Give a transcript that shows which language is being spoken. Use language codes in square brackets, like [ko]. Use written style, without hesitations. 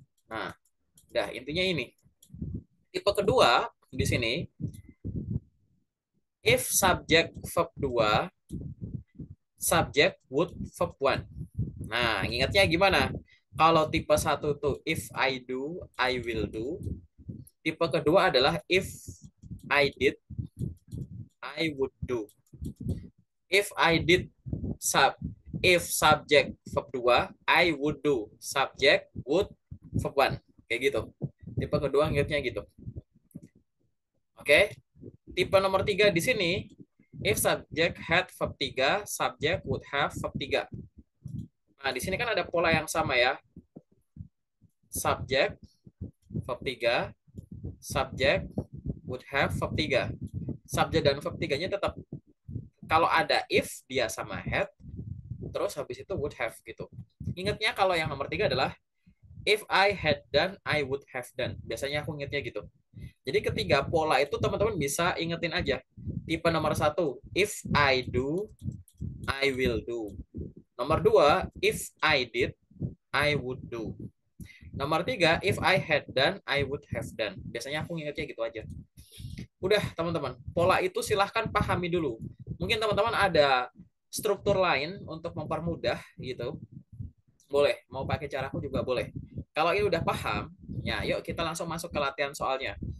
[id] Nah, udah intinya ini. Tipe kedua di sini [en] if subject verb 2, subject would verb 1. [id] Nah, ingatnya gimana? Kalau tipe satu tuh [en] if I do, I will do. [id] Tipe kedua adalah [en] if I did, I would do. If I did sub if subject verb 2, I would do. Subject would verb 1. [id] Kayak gitu. Tipe kedua ingatnya gitu. Oke. Tipe nomor 3 di sini [en] if subject had verb 3, subject would have verb 3. [id] Nah, di sini kan ada pola yang sama ya. [en] Subject verb 3, subject would have verb 3. [id] Subject dan verb 3-nya tetap kalau ada if dia sama had, terus habis itu would have gitu. Ingatnya kalau yang nomor 3 adalah [en] if I had done, I would have done. [id] Biasanya aku ingatnya gitu. Jadi ketiga pola itu teman-teman bisa ingetin aja. Tipe nomor 1, [en] if I do, I will do. [id] Nomor 2, [en] if I did, I would do. [id] Nomor 3, [en] if I had done, I would have done. [id] Biasanya aku ingatnya gitu aja. Udah teman-teman, pola itu silahkan pahami dulu. Mungkin teman-teman ada struktur lain untuk mempermudah gitu. Boleh, mau pakai caraku juga boleh. Kalau ini udah paham, ya yuk kita langsung masuk ke latihan soalnya.